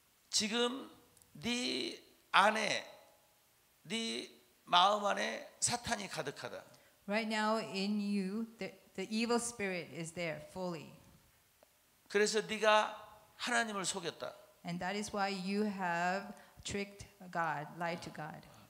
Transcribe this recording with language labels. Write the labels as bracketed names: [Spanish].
[Korean] 지금 네 안에 네 마음 안에 사탄이 가득하다. [English] right now in you, the evil spirit is there fully. [Korean] 그래서 네가 하나님을 속였다. [English] And that is why you have tricked God, lied to God.